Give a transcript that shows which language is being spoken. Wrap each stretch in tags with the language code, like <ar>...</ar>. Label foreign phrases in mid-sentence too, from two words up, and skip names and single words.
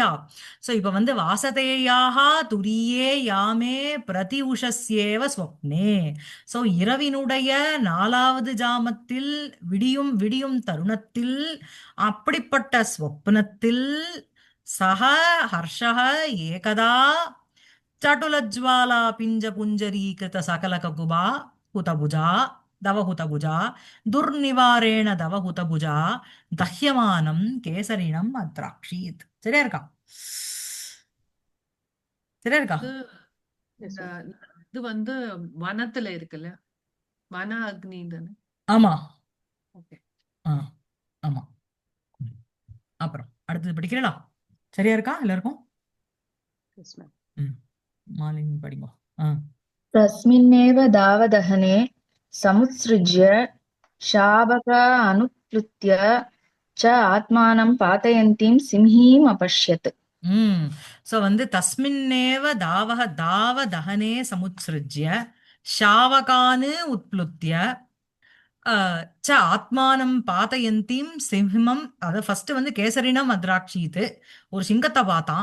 <ta>சோ இப்ப வந்து</ta> <sa>वासदेयाक तुरीये यामे प्रति उषस्येव स्वप्ने.</sa> <ta>சோ இரவினுடைய 4வது ஜாமத்தில் விடியும் விடியும் தருணத்தில் அப்படிப்பட்ட ஸ்வப்னத்தில்</ta> <sa>सक हर्षः एकदा चटुलज्वाला पिञ्ज पुञ्जरीकृत सकलककुबा हुतभुजा दवहुतभुजा दुर्निवारेण दवहुतभुजा दह्यमानं केसरिणम् अद्राक्षीत्.</sa> <ta>சரியா இருக்கா? சரியா இருக்கா? இது</ta> <en>Yes,</en> <ta>இந்த</ta> <en>ma'am.</en> <ta>இது வந்து வனத்துல இருக்குல்ல, வன அக்னி தானே. ஆமா. ஓகே. ஆ, ஆமா. அப்புறம் அடுத்தது படிக்கிறீங்களா? சரியா இருக்கா எல்லாருக்கும்?</ta> <en>Yes, ma'am.</en> <ta>ம். மாலினி படிங்க. ஆ.</ta> <sa>तस्मिन्नेव दावदहने समुत्सृज्य शावक अनुप्लुत्य च आत्मानं पातयन्तीं सिंहीम् अपश्यत्।</sa> <ta>சோ வந்து</ta> <sa>तस्मिन्नेव दावदहने समुत्सृज्य शावकानु उत्प्लुत्य च आत्मानं पातयन्तीं सिंहम्.</sa> <ta>அத ஃபர்ஸ்ட் வந்து</ta> <sa>केसरिणम् अद्राक्षीत्तु,</sa> <ta>ஒரு சிங்கத்தை பார்த்தான்.</ta>